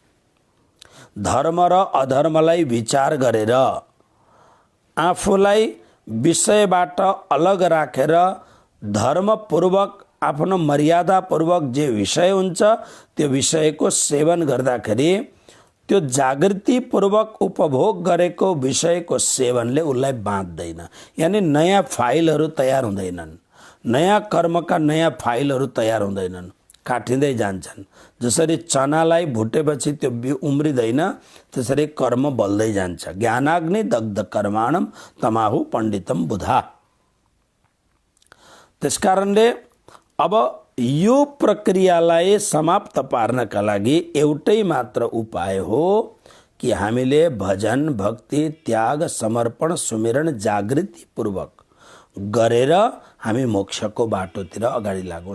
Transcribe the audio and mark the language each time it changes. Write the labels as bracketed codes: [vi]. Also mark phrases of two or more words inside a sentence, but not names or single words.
[ne] धर्म र अधर्मलाई विचार गरेर आफूलाई विषयबाट अलग राखेर धर्मपूर्वक आफ्नो मर्यादापूर्वक जे विषय हुन्छ त्यो विषयको सेवन गर्दाखेरि त्यो जागृतिपूर्वक उपभोग गरेको विषयको सेवनले उसलाई बाँध्दैन। यानी नयाँ फाइलहरू तयार हुँदैनन्, नयाँ कर्मका नयाँ फाइलहरू तयार हुँदैनन्, काटिँदै जान्छन्। जसरी चनालाई भुटेपछि त्यो उम्रिँदैन, त्यसरी कर्म बल्दै जान्छ। [sa] ज्ञानाग्नि दग्ध कर्माणम तमाहु पण्डितम बुधा। [ne] त्यसकारणले अब यो प्रक्रियालाई समाप्त पार्नका लागि एउटै मात्र उपाय हो कि हामीले भजन भक्ति त्याग समर्पण सुमिरण जागृति पूर्वक गरेर हामी मोक्षको बाटोतिर अगाडि लागौँ।